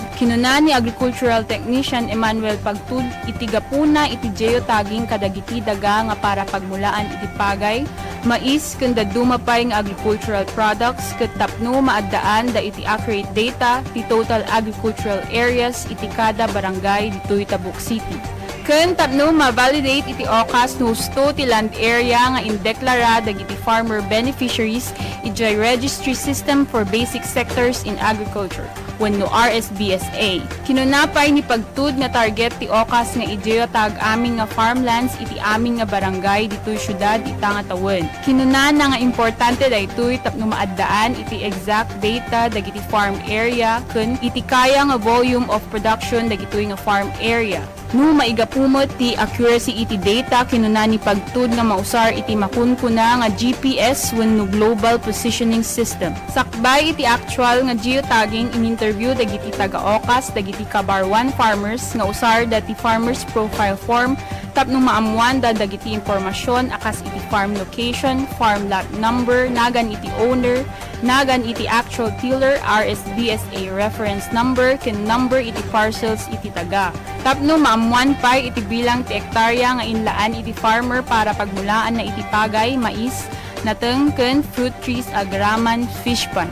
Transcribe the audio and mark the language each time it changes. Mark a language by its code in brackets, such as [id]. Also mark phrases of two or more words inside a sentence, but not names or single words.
[ilo] Kinunan ni [en] Agricultural Technician [ilo] Emmanuel Pagtud iti gapuna iti geotagging kadagiti daga nga para pagmulaan iti pagay, mais ken dumapay nga [en] agricultural products [ilo] ket tapno maaddaan da iti [en] accurate data [ilo] ti [en] total agricultural areas [ilo] iti kada barangay ditoy Tabuk City. Ken tapno ma-validate iti okas no husto ti [en] land area [ilo] nga indeklara dagiti [en] farmer beneficiaries [ilo] iti [en] registry system for basic sectors in agriculture [ilo] wenno RSBSA. Kinunapay ni Pagtud nga target ti okas nga i-geotag aming nga farmlands iti aming nga barangay ditoy syudad Itangatawid. Kinunan na nga importante daytoy tapno maaddaan iti [en] exact data [ilo] dagiti [en] farm area [ilo] ken iti kaya nga [en] volume of production [ilo] dagitoy nga [en] farm area. [ilo] No maigapumot ti accuracy iti data kinunan ni Pagtud nga mausar iti makunkuna nga GPS wenno [en] Global Positioning System. [ilo] Sakbay iti actual nga geotagging in-interview dagiti taga-okas dagiti Kabarwan farmers nga usar dati [en] farmers profile form [ilo] tapno maamuan da dagiti impormasyon akas iti [en] farm location, farm lot number, [ilo] nagan iti owner, nagan iti [en] actual tiller, RSBSA reference number, [ilo] ken number iti parcels iti taga. Tapno maamuan pay iti bilang ti hektarya nga inlaan iti farmer para pagmulaan na iti pagay, mais, nateng ken [en] fruit trees, [ilo] agraman, [en] fish pond.